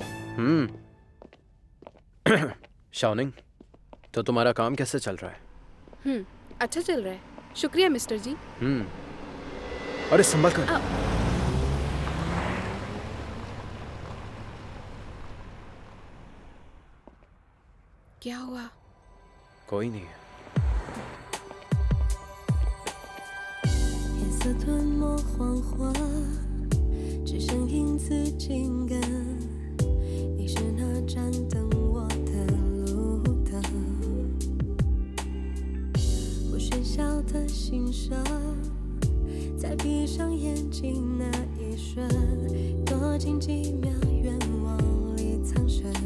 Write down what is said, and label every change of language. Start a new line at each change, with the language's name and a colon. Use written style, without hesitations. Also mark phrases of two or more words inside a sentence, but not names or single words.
Hindi: शाओनिंग, तो तुम्हारा काम कैसे चल रहा है? अच्छा चल रहा है, शुक्रिया मिस्टर जी। अरे संभल कर। क्या हुआ? कोई नहीं है।
Chinese: 夜色吞没黄花，只剩影子紧跟。你是那盏灯我的路灯，我喧嚣的欣赏，在闭上眼睛那一瞬，多握紧几秒，愿望里藏身。